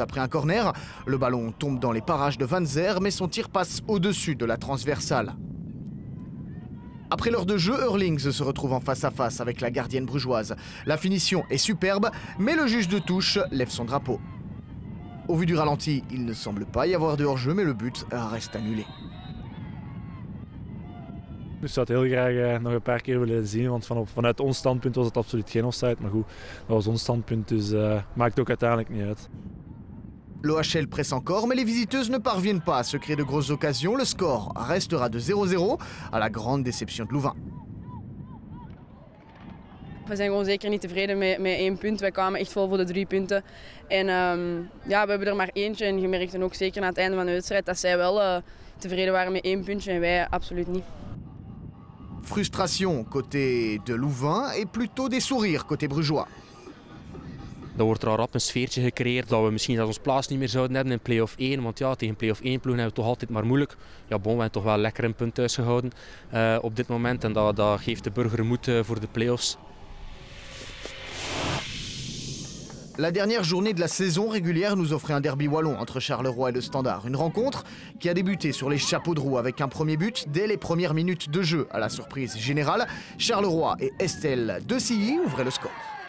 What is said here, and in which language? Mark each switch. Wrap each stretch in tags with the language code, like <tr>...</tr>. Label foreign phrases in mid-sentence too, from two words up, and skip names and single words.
<fr>Après un corner, le ballon tombe dans les parages de Van Zer mais son tir passe au-dessus de la transversale. Après l'heure de jeu, Hurlings se retrouve en face-à-face avec la gardienne brugeoise. La finition est superbe mais le juge de touche lève son drapeau. Au vu du ralenti, il ne semble pas y avoir de hors-jeu, mais le but reste annulé.</fr> <nl>Ik zou het heel graag nog een paar keer willen zien, want vanuit ons standpunt was het absoluut geen offside. Maar goed, dat was ons standpunt, dus maakt ook uiteindelijk niet uit.</nl> <fr>L'OHL presse encore, mais les visiteuses ne parviennent pas à se créer de grosses occasions. Le score restera de 0-0, à la grande déception de Louvain.</fr> <nl>We zijn gewoon zeker niet tevreden met 1 punt. Wij kwamen echt vol voor de 3 punten. En ja, we hebben er maar eentje. En je merkte ook zeker na het einde van de wedstrijd dat zij wel tevreden waren met 1 puntje en wij absoluut niet.</nl> <fr>Frustration côté de Louvain et plutôt des sourires côté brugeois.</fr> <nl>Dan wordt er al rap een sfeertje gecreëerd dat we misschien ons plaats niet meer zouden hebben in play-off 1. Want ja, tegen play-off 1 ploegen hebben we toch altijd maar moeilijk. Ja, bon, we hebben toch wel lekker een punt thuis gehouden op dit moment. En dat geeft de burger moed voor de play-offs.</nl> <fr>La dernière journée de la saison régulière nous offrait un derby wallon entre Charleroi et le Standard. Une rencontre qui a débuté sur les chapeaux de roue avec un premier but dès les premières minutes de jeu. À la surprise générale, Charleroi et Estelle Decilly ouvraient le score.</fr>